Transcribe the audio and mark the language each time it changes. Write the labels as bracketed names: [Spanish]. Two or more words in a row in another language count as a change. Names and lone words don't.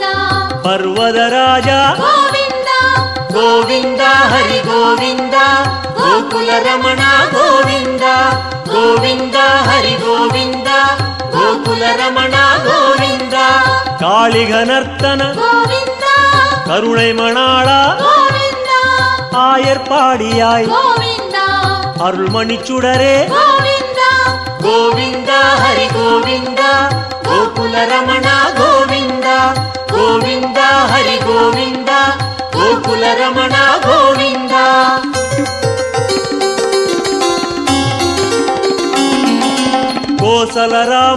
[Kannada] ಪರ್ವತ ರಾಜ ಗೋವಿಂದ ಗೋವಿಂದ ಹರಿ ಗೋವಿಂದ ಗೋಕುಲ ರಮಣ ಗೋವಿಂದ ಗೋವಿಂದ ಹರಿ ಗೋವಿಂದ ಗೋಕುಲ ರಮಣ ಗೋವಿಂದ ಕಾಳಿಗನರ್ತನ ಗೋವಿಂದ [Tamil] கருணை மணாளா [Kannada] ಗೋವಿಂದ [Tamil] ஆயர்பாடியாய் [Kannada] ಗೋವಿಂದ [Tamil] அருள்மணிச்சுடரே [Kannada] ಗೋವಿಂದ ಗೋವಿಂದ ಹರಿ ಗೋವಿಂದ ಗೋಕುಲ ರಮಣ ಗೋವಿಂದ ಗೋವಿಂದ ಹರಿ ಗೋವಿಂದ ಗೋಕುಲ ರಮಣ ಗೋವಿಂದ ಕೋಸಲ ರಾಮ